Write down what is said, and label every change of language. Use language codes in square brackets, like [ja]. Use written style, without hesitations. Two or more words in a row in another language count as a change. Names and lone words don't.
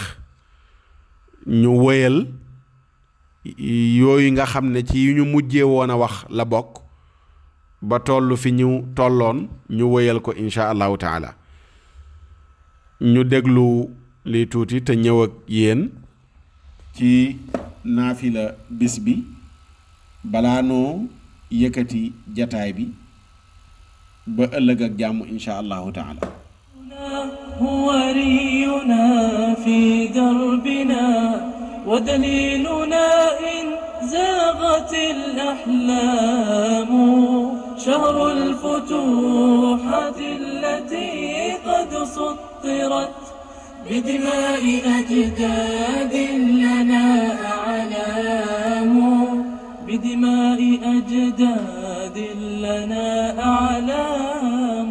[wo] ñu wëyal yooyu nga xam ne ci yu ñu mujjee woon a wax la bokk ba toll fi ñu tolloon ñu wëyal ko [ar] إن شاء الله تعالى. [wo] ñu déglu li tuuti te ñëw ak yéen ci naafila bis bi balaa noo yëkkati jataay bi ba ëllëg ak jàmm [ar] إن شاء الله تعالى. هو رينا في دربنا ودليلنا إن زاغت الأحلام شهر الفتوحات التي قد سطرت بدماء أجداد لنا أعلام بدماء أجداد لنا أعلام.